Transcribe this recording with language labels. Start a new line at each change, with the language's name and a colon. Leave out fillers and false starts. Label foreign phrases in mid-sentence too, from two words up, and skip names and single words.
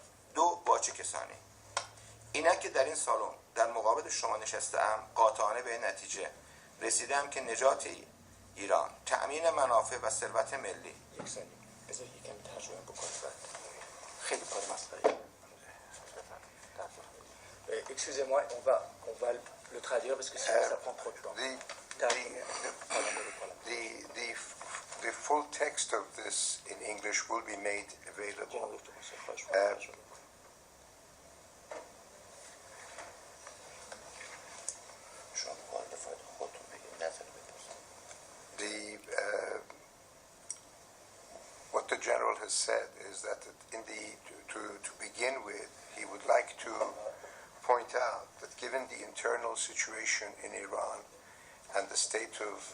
Persian: دو، با چه کسانی؟ اینک که در این سالن در مقابل شما نشسته‌ام قاطعانه به این نتیجه رسیدم که نجات ایران، تأمین منافع و ثروت ملی. یک ثانیه بذار یکم ترجمه بکنم. خیلی کار مسخره.
French: Excusez-moi, on va le traduire parce que sinon ça prend trop de temps.
English: The full text of this in English will be made available. What the general has said is that to begin with, he would like to point out that given the internal situation in Iran and the state of